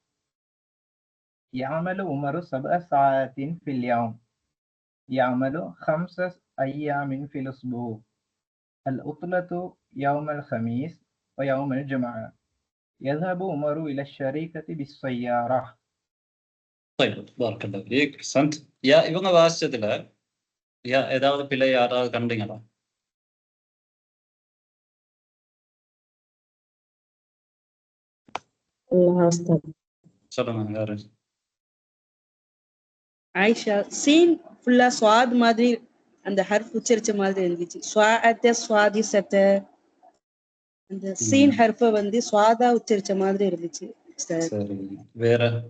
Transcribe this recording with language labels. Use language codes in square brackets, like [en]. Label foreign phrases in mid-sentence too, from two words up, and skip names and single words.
[ar] يعمل عمر 7 ساعات في اليوم. يعمل 5 أيام في الأسبوع. العطلة يوم الخميس ويوم الجمعة. يذهب عمر إلى الشركة بالسيارة. طيب بارك الله فيك. أحسنت. [ta] يا இவங்க வாசிச்சதுல ஏதாவது பிழை யாராவது கண்டீங்களா? [ar] الله أستاذ. [ta] சொல்லுங்க யாரு? ஆயிஷா சீன் ஃபுல்லா ஸ்வாத் மாதிரி அந்த ஹர்ஃப் உச்சரிச்ச மாதிரி இருந்துச்சு. ஸ்வாஅத்த ஸ்வாதிசத்த அந்த சீன் ஹர்ஃப வந்து ஸ்வாதா உச்சரிச்ச மாதிரி இருந்துச்சு சார். சரி, வேற